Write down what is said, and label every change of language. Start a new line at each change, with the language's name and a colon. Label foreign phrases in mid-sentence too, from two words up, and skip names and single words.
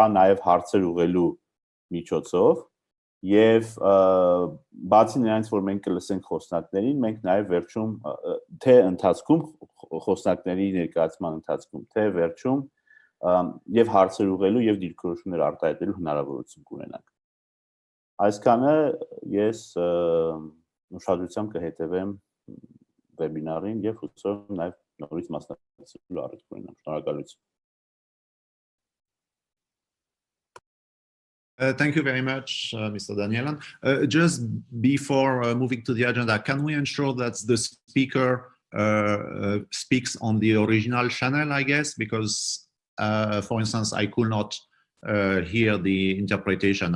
Armenian: նաեւ հարցեր ուղղելու միջոցով եւ բացի նրանից, որ մենք կլսենք խոսնակներին, մենք նաեւ վերջում թե ընթացքում խոսնակների ներկայացման ընթացքում, թե վերջում եւ հարցեր ուղղելու եւ դիրքորոշումներ արտահայտելու հնարավորություն կունենանք։ Այսքանը ես ուշադրությամբ կհետևեմ վեբինարին եւ հուսով նաեւ նորից մասնակցելու առիթ կունենամ։ Շնորհակալություն։
English: Thank you very much, Mr. Danielan. Just before moving to the agenda, can we ensure that the speaker speaks on the original channel, I guess, because, for instance, I could not hear the interpretation.